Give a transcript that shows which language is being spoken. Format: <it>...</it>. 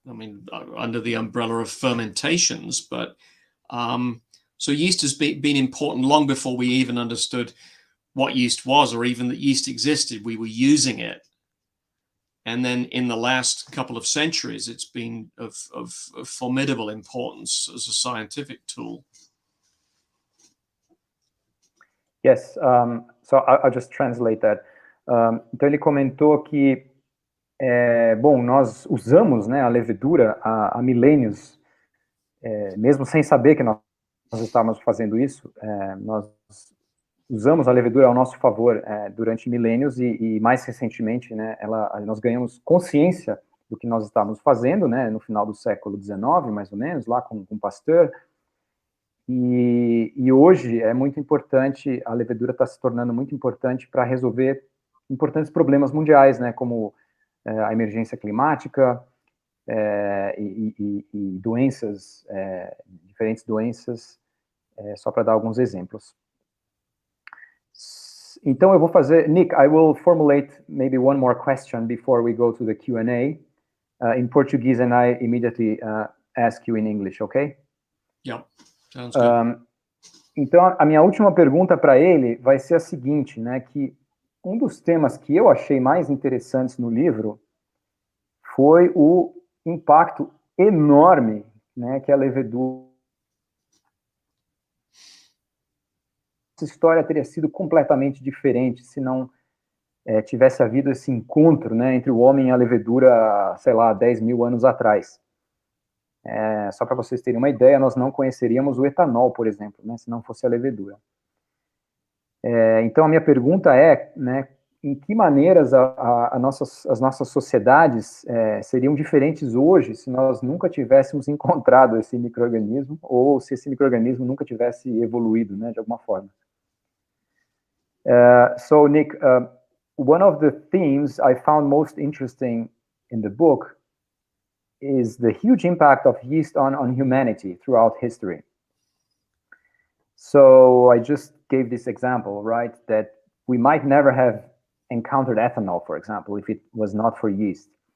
<en>I mean, under the umbrella of fermentations, but so yeast has been important long before we even understood what yeast was, or even that yeast existed. We were using it. And then in the last couple of centuries, it's been of formidable importance as a scientific tool. Yes, so I'll just translate that.</en> <pt>Então ele comentou que, bom, nós usamos, né, a levedura há milênios, mesmo sem saber que nós estávamos fazendo isso, nós usamos a levedura ao nosso favor durante milênios e mais recentemente, né, nós ganhamos consciência do que nós estávamos fazendo, né, no final do século XIX, mais ou menos, lá com Pasteur, e hoje é muito importante, a levedura está se tornando muito importante para resolver importantes problemas mundiais, né, como a emergência climática e doenças, diferentes doenças, só para dar alguns exemplos. Então eu vou fazer,</pt> <en>Nick, I will formulate maybe one more question before we go to the Q&A in Portuguese, and I immediately ask you in English, okay? Yeah, sounds good.</en> <pt>Então a minha última pergunta para ele vai ser a seguinte, né, que um dos temas que eu achei mais interessantes no livro foi o impacto enorme, né, que a levedura... Essa história teria sido completamente diferente se não tivesse havido esse encontro, né, entre o homem e a levedura, sei lá, 10 mil anos atrás. Só para vocês terem uma ideia, nós não conheceríamos o etanol, por exemplo, né, se não fosse a levedura. Então, a minha pergunta é, né, em que maneiras as nossas sociedades seriam diferentes hoje se nós nunca tivéssemos encontrado esse micro-organismo ou se esse micro-organismo nunca tivesse evoluído, né, de alguma forma.</pt> <en>So, Nick, one of the themes I found most interesting in the book is the huge impact of yeast on humanity throughout history. So I just gave this example, right, that we might never have encountered ethanol, for example, if it was not for yeast.</en>